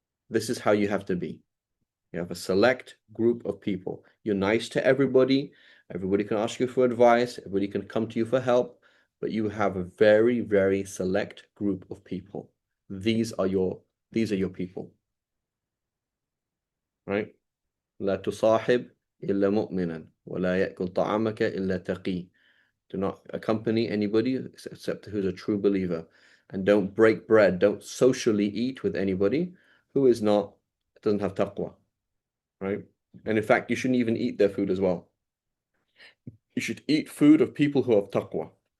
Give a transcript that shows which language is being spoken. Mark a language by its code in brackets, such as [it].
[en] This is how you have to be. You have a select group of people. You're nice to everybody. Everybody can ask you for advice. Everybody can come to you for help. But you have a very, very select group of people. These are your people, right? [ar] لا تصاحب إلا مؤمنا ولا يأكل طعامك إلا تقي. [en] Do not accompany anybody except who's a true believer. And don't break bread. Don't socially eat with anybody who doesn't have taqwa, right? And in fact, you shouldn't even eat their food as well. You should eat food of people who have taqwa.